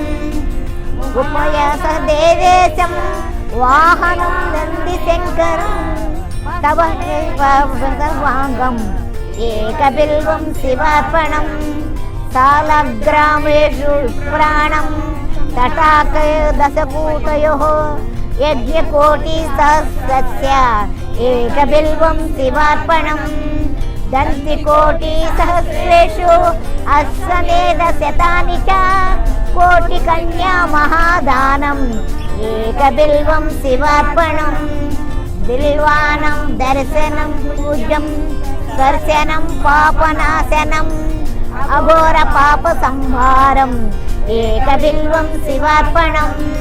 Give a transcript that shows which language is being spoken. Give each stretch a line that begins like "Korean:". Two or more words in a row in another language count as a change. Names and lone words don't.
Sanskrit: ఉపయాస దేవేశం వాహనం నంది శంకరం తవ సర్వాంగం ఏకబిల్వం శివార్పణం. సాలగ్రామేషు ప్రాణం తటాకయ దశకూటయోః యజ్ఞకోటి సహస్రస్య ఏకబిల్వం శివార్పణం. दन्तिकोटि सहस्रेषु अश्वमेधशतानि च कोटिकन्या महादानम् एकबिल्वं शिवार्पणम् बिल्वानं दर्शनं पूज्यं स्पर्शनं पापनाशनम् अघोर पाप संहारम् एकबिल्वं शिवार्पणम्